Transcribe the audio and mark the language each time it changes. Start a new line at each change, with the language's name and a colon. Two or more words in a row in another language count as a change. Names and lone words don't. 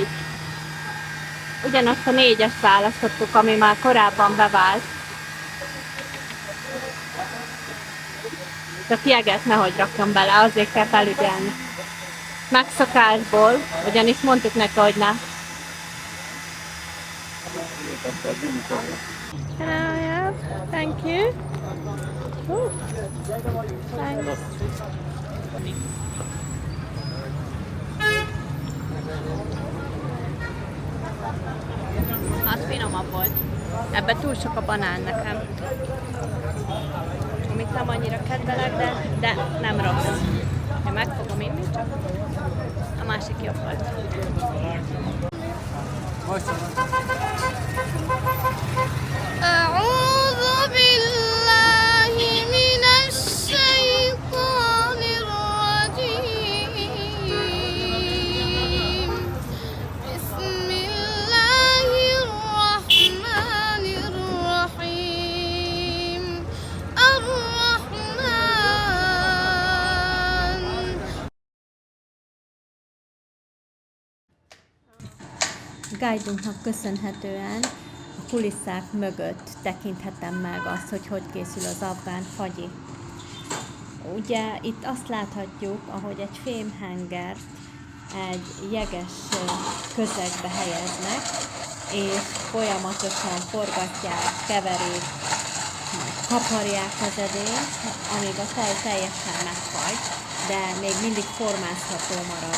Hungarian: Ugyanazt a 4-es választottuk, ami már korábban bevált. Csak jeget nehogy rakjon bele, azért kell felügyelni. Megszokásból, ugyanis mondtuk neki, hogy ne.
English: Yeah, thank you. Thanks.
Hungarian: Az finomabb volt. Ebben túl sok a banán nekem. Amit nem annyira kedvelek, de nem rossz. Én meg fogom inni, csak a másik jobb volt.
Arabic: أعوذ بالله من الشيطان الرجيم بسم الله الرحمن الرحيم الرحمن
Hungarian: Guide-unknak köszönhetően a kulisszák mögött tekinthettem meg azt, hogy készül az afgán fagyi. Ugye itt azt láthatjuk, ahogy egy fémhengert egy jeges közegbe helyeznek, és folyamatosan forgatják, keverik, kaparják az edényt, amíg a tej teljesen megfagy, de még mindig formázható marad.